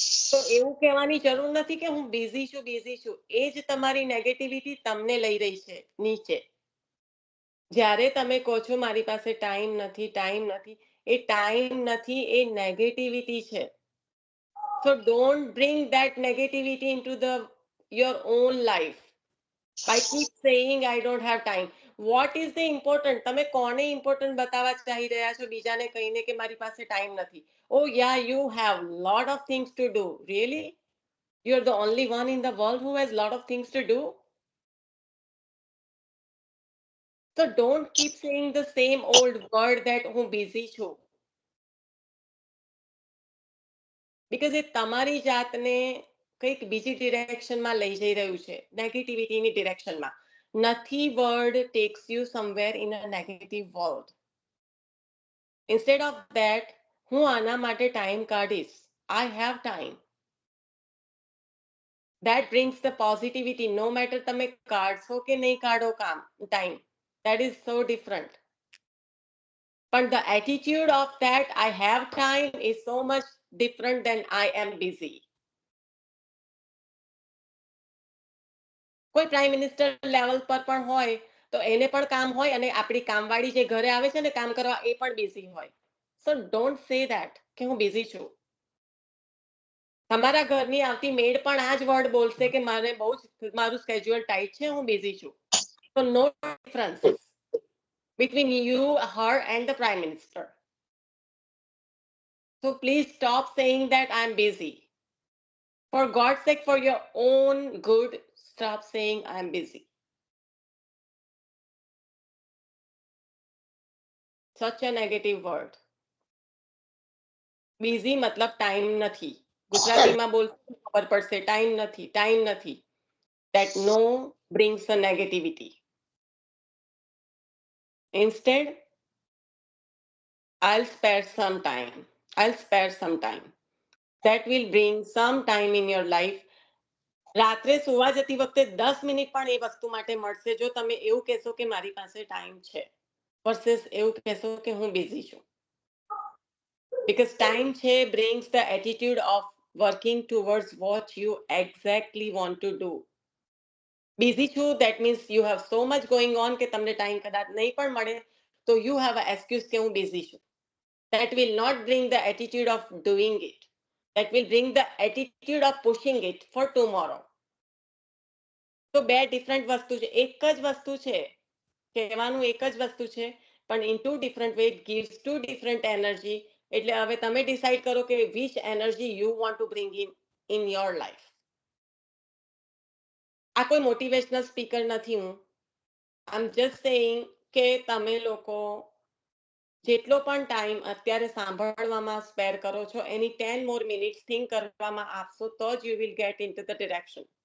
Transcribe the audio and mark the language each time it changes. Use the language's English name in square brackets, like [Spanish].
[Gujarati] તો એવું કહેવાની જરૂર નથી કે હું બિઝી છું. એ જ તમારી નેગેટિવિટી તમને લઈ રહી છે નીચે. જ્યારે તમે કહો છો મારી પાસે ટાઈમ નથી, એ ટાઈમ નથી, એ નેગેટિવિટી છે. [English] So don't bring that negativity into your own life by keep saying I don't have time. What is the important? [Gujarati] તમે કોને important બતાવવા ચાહી રહ્યા છો બીજાને કહીને કે મારી પાસે ટાઈમ નથી? [English] Oh yeah, you have lot of things to do. Really? You're the only one in the world who has lot of things to do? So don't keep saying the same old word that [Gujarati] હું busy છું. [English] Because [Gujarati] એ તમારી જાતને કંઈક બીજી ડિરેક્શનમાં લઈ જઈ રહ્યું છે, નેગેટિવિટીની ડિરેક્શનમાં. [English] નથી word takes you somewhere in a negative world. Instead of that [Gujarati] હું આના માટે time કાઢીશ. [English] I have time. That brings the positivity. No matter [Gujarati] તમે કાઢશો કે નહીં કાઢો time, [English] that is so different. But the attitude of that I have time is so much different than I am busy. [Gujarati] કોઈ prime minister level પર પણ હોય તો એને પણ કામ હોય અને આપણી કામવાળી જે ઘરે આવે છે ને કામ કરવા એ પણ બિઝી હોય. [English] so don't say that [Gujarati] કે હું બિઝી છું. તમારા ઘરની આવતી મેડ પણ આ જ વર્ડ બોલશે કે મારે બહુ જ મારું સ્કેડ્યુઅલ ટાઈટ છે, હું બિઝી છું. [English] So no difference between you, her and the prime minister. So please stop saying that I'm busy. For God's sake, for your own good, stop saying I'm busy. Such a negative word. [Gujarati] Busy મતલબ time નથી. ગુજરાતીમાં બોલશો ખબર પડશે. Time નથી. [English] That no brings a negativity. Instead, I'll spare some time. That will bring some time in your life. [Gujarati] રાત્રે સુવા જતી વખતે 10 મિનિટ પણ એ વસ્તુ માટે મળશે જો તમે એવું કહેશો કે મારી પાસે ટાઈમ છે વર્સસ એવું કહેશો કે હું બિઝી છું. [English] Because time brings the attitude of working towards what you exactly want to do. [Gujarati] Busy છું, [English] that means you have so much going on [Gujarati] કે તમને ટાઈમ કદાચ નહીં પણ મળે તો [English] you have an excuse [Gujarati] કે હું busy છું. [English] That will not bring the attitude of doing it. That will bring the attitude of pushing it for tomorrow. [Gujarati] તો બે ડિફરન્ટ વસ્તુ છે. એક જ વસ્તુ છે, કહેવાનું એક જ વસ્તુ છે, પણ [English] In two different way it gives two different energy. [Gujarati] એટલે હવે તમે ડિસાઈડ કરો કે [English] Which energy you want to bring in your life. [Gujarati] આ કોઈ મોટિવેશનલ સ્પીકર નથી હું. [English] I am just saying [Gujarati] કે તમે લોકો જેટલો પણ ટાઈમ અત્યારે સાંભળવામાં સ્પેર કરો છો એની 10 મોર મિનિટ્સ થિંક કરવામાં આપશો તો જ [English] You will get into the direction.